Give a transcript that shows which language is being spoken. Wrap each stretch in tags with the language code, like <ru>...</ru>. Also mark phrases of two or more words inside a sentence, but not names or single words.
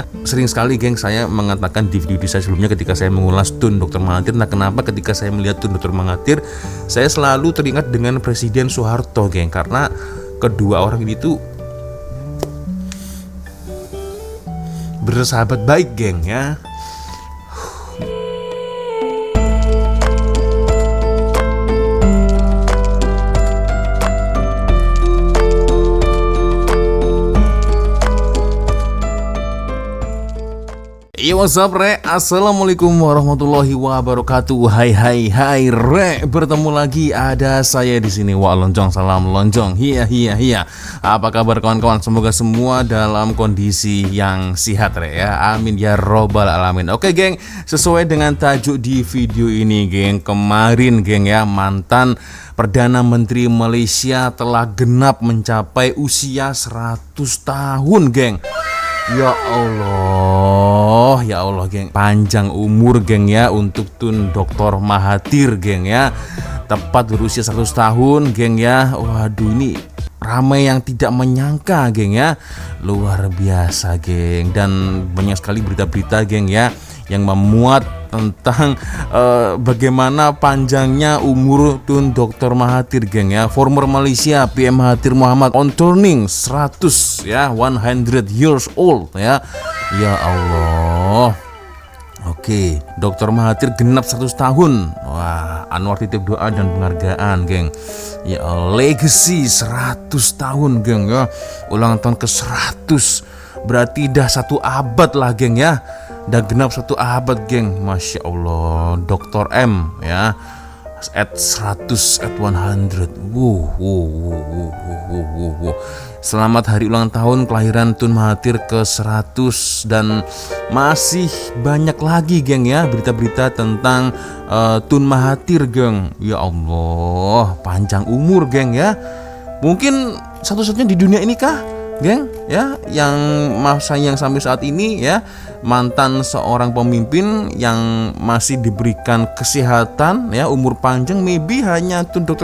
<id>Sering sekali geng saya mengatakan di video saya sebelumnya ketika saya mengulas Tun Dr. Mahathir. Nah, kenapa ketika saya melihat Tun Dr. Mahathir saya selalu teringat dengan Presiden Soeharto geng, karena kedua orang ini tuh bersahabat baik geng ya.</id> <en>Yo, what's up re?</en> <ar>Assalamualaikum warahmatullahi wabarakatuh.</ar> <id>Hai re, bertemu lagi ada saya di sini. Wah, lonjong, salam lonjong. Hiya. Apa kabar kawan-kawan? Semoga semua dalam kondisi yang sehat re ya.</id> <ar>Amin ya robbal alamin.</ar> <id>Oke geng, sesuai dengan tajuk di video ini geng, kemarin geng ya, mantan Perdana Menteri Malaysia telah genap mencapai usia 100 tahun geng. Ya Allah geng, panjang umur geng ya untuk Tun Dr. Mahathir geng ya. Tepat berusia 100 tahun geng ya. Waduh, ini ramai yang tidak menyangka geng ya. Luar biasa geng. Dan banyak sekali berita-berita geng ya yang memuat tentang bagaimana panjangnya umur Tun Dr. Mahathir geng ya.</id> <en>Former Malaysia PM Mahathir Mohamad on turning 100 ya, 100 years old ya.</en> <id>Ya Allah. Oke, Dr. Mahathir genap 100 tahun. Wah, Anwar titip doa dan penghargaan geng. Ya, legacy 100 tahun geng ya. Ulang tahun ke 100. Berarti dah 1 abad lah geng ya. Dah genap 1 abad geng. Masya Allah, Dr. M ya,</id> <en>at 100, at 100.</en> <id>Selamat hari ulang tahun kelahiran Tun Mahathir ke 100. Dan masih banyak lagi geng ya berita-berita tentang Tun Mahathir geng. Ya Allah, panjang umur geng ya. Mungkin satu-satunya di dunia ini kah geng ya, yang sampai saat ini ya, mantan seorang pemimpin yang masih diberikan kesehatan ya, umur panjang, maybe hanya Tun Dr.</id>